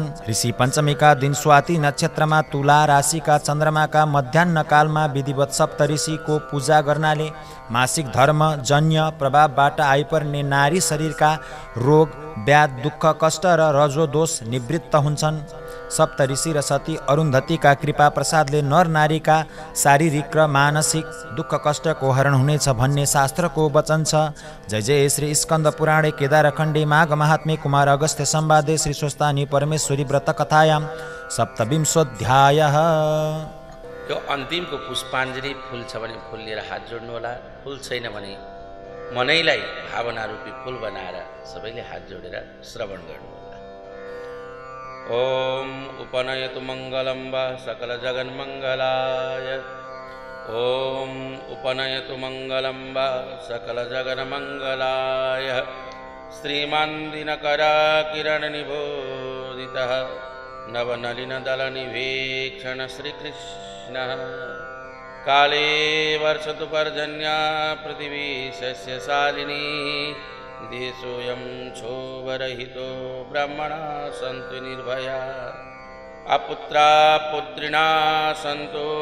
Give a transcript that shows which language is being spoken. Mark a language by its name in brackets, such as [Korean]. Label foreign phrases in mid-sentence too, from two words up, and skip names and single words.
[Nepali] ऋषि पञ्चमीका दिन स्वाति नक्षत्रमा तुला राशिका चन्द्रमाका मध्याह्न कालमा विधिवत सप्त ऋषिको पूजा गर्नाले मासिक धर्म जन्य प्रभावबाट आइपर्ने नारी शरीरका रोग व्याध दुःख कष्ट र रजो दोष निवृत्त हुन्छन्। सप्त ऋषि र सती अरुन्धतीका कृपा प्रसादले नर नारीका शारीरिक र मानसिक दुःख कष्टको हरण हुनेछ भन्ने शास्त्रको वचन छ। [Sanskrit] जय जय श्री स्कन्द पुराणे केदारखण्डे माघ महात्म्ये कुमार अगस्त्य संवादे श्री स्वस्तानी परमेश्वरी व्रत कथायां सप्तविंशोऽध्यायः। [Nepali] यो अन्तिमको पुष्पाञ्जली फुल छ भने फुल लिएर हात जोड्नु होला, फुल छैन भने मनैलाई भावना रूपी फुल बनाएर सबैले हात जोडेर श्रवण गर्नु होला। [Sanskrit] ओम उपनयतु मङ्गलं वा सकल जगन्मङ्गलाय। ओम उपनयतु मङ्गलं वा सकल जगन्मङ्गलाय। श्रीमान्दिनकराकिरणनिबोधितः नवनलिनदलनिवेक्षण श्रीकृष्णः काले वर्षतु पर्जन्या पृथिवी सस्यशालिनी देशोऽयं क्षोभरहितो ब्रह्मणा सन्तु निर्भया अपुत्रा पुत्रिणा सन्तु